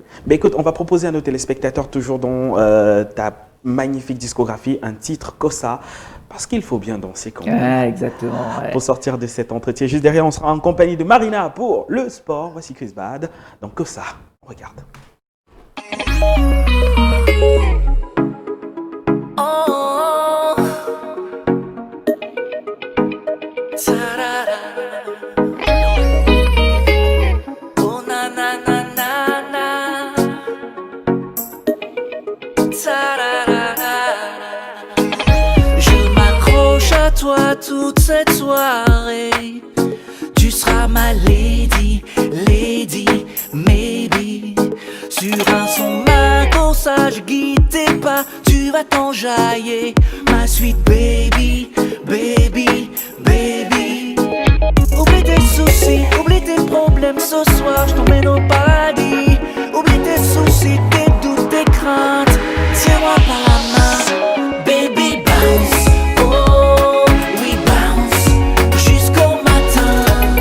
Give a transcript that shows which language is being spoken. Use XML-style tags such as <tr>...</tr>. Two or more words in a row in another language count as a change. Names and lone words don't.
<fr>Mais écoute, on va proposer à nos téléspectateurs toujours dans ta magnifique discographie un titre Kossa. Parce qu'il faut bien danser quand même. Ah, exactement. Ouais. Pour sortir de cet entretien. Juste derrière, on sera en compagnie de Marina pour le sport. Voici Chris Bad. Donc, Kossa, on regarde. Oh, oh na na na na na. Je m'accroche à toi toute cette soirée. Tu seras ma</fr> <en>lady, lady, maybe.</en> <fr>Sur un son mago, ça je guide tes pas, tu vas t'enjailler, ma</fr> <en>sweet baby, baby, baby.</en> <fr>Oublie tes soucis, oublie tes problèmes, ce soir je t'emmène au paradis. Oublie tes soucis, tes doutes, tes craintes, tiens-moi par la main,</fr> <en>baby bounce.</en> <fr>Oh, oui bounce, jusqu'au matin.</fr>